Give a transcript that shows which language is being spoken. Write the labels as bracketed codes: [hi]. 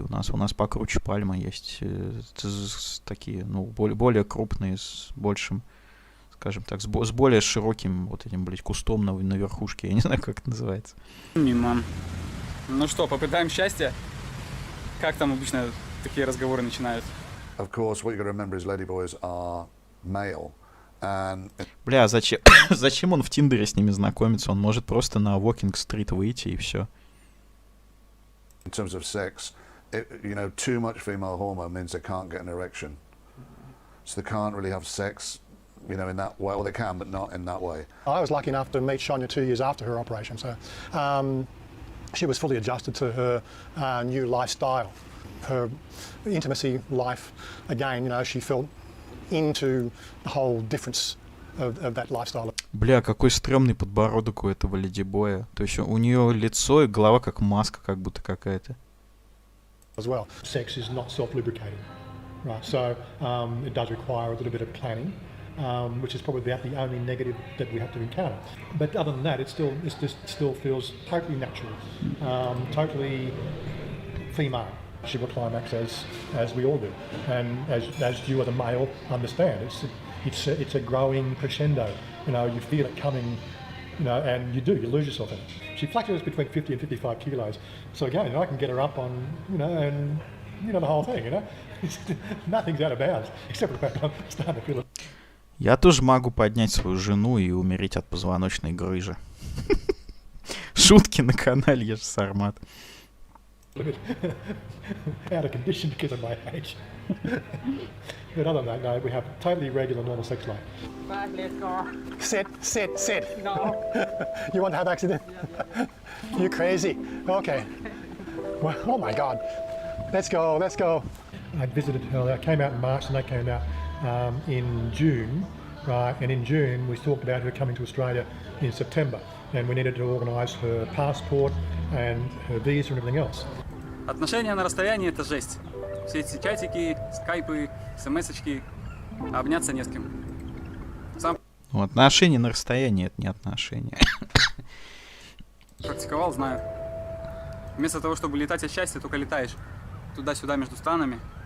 [ru] У нас покруче пальмы есть. Такие, ну, более крупные, с большим, скажем так, с более широким вот этим, блядь, кустом на верхушке. Я не знаю, как это называется. Мимо. Ну что, попытаем счастья? Как там обычно такие разговоры начинают? [en] Of course, what you got to remember is ladyboys are male. And [ru] Бля, зачем он в Тиндере с ними знакомится? Он может просто на Walking Street выйти и все. [en] in terms of sex, too much female hormone means they can't get an erection. So they can't really have sex, in that way. Well, they can, but not in that way. I was lucky enough to meet Sonia 2 years after her operation, so she was fully adjusted to her new lifestyle. Her intimacy life, again, she felt into the whole difference of that lifestyle. [ru] Бля, какой стрёмный подбородок у этого ледибоя. То есть у нее лицо и голова как маска, как будто какая-то. [en] As well, sex is not self-lubricating, right? So it does require a little bit of planning, which is probably about the only negative that we have to encounter. But other than that, it still feels totally natural, totally female. She will climax as we all do, and as you as a male understand, it's a growing crescendo. You feel it coming, and you lose yourself in it. She fluctuates between 50 and 55 kilos. So again, I can get her up on, and the whole thing. Nothing's out of bounds except for I'm starting to feel it. [ru] Я тоже могу поднять свою жену и умереть от позвоночной грыжи. Шутки на канале Ежи Сармата. [en] Out of condition because of my age. But other than that, no, we have totally regular, normal sex life. 5, let's go. Sit. No. You want to have accident? Yeah. You're crazy. Okay. Well, oh my God. Let's go. I visited her. I came out in March and they came out in June, right? And in June we talked about her coming to Australia in September, and we needed to organise her passport and her visa and everything else. [ru] Отношения на расстоянии — это жесть. Все эти чатики, скайпы, смс-очки, а обняться не с кем. Ну, отношения на расстоянии — это не отношения. Практиковал, знаю. Вместо того, чтобы летать от счастья, только летаешь туда-сюда между странами.